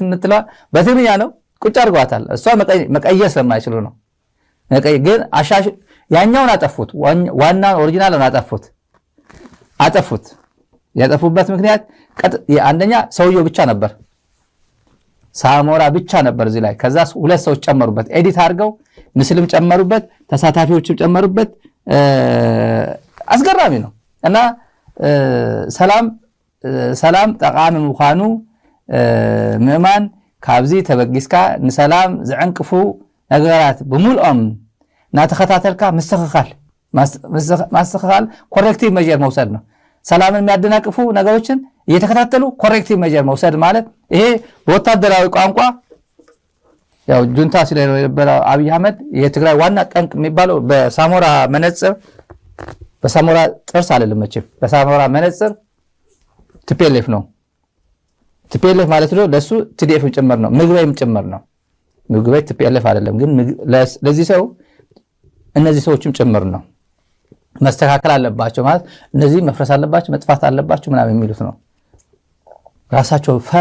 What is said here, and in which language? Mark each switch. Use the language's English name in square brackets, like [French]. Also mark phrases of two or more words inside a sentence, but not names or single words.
[Amharic] እንትለዋ በትግርኛ ነው ቁጭ አድርጓታል። እሷ መቀየስ ስለማይችሉ ነው። ግን አሻሽ ያኛውን አጠፉት። ዋናውን ኦሪጂናሉን አጠፉት። ያጠፉበት ምክንያት አንደኛ ሰውየው ብቻ ነበር፣ ሳሞራ ብቻ ነበር እዚህ ላይ። ከዛ ሁለት ሰዎች ጨመሩበት፣ ኤዲት አድርገው ምስልም ጨመሩበት፣ ተሳታፊዎችም ጨመሩበት። አስገራሚ ነው። እና [Tigrinya] ሰላም ጠቃሚ ምዃኑ ምእማን ካብዚ ተበጊስካ ንሰላም ዝዕንቅፉ ነገራት ብምልኦም ናተኸታተልካ ማስተኻኻል [English] corrective measure [Amharic] መውሰድ ነው። ሰላምን የሚያደናቅፉ ነገሮችን እየተከታተሉ [English] corrective measure [Amharic] መውሰድ ማለት ይሄ በወታደራዊ ቋንቋ ያው ጁንታ ስለነበረው አብይ አህመድ የትግራይ ዋና ጠንቅ የሚባለው በሳሞራ መነጽር በሳሞራ ጥርስ አይደለም መቼም በሳሞራ መነጽር ቲፒኤልኤፍ ነው። ቲፒኤልኤፍ ማለት ነው ለሱ ቲዲኤፍም ጭምር ነው፣ ምግበይም ጭምር ነው። ምግበይ ቲፒኤልኤፍ አይደለም ግን ለዚህ ሰው እነዚህ ሰዎችም ጭምር ነው። መስተካከል አለባቸው ማለት እነዚህ መፍረስ አለባቸው መጥፋት አለባቸው ምናምን የሚሉት ነው። ራሳቸው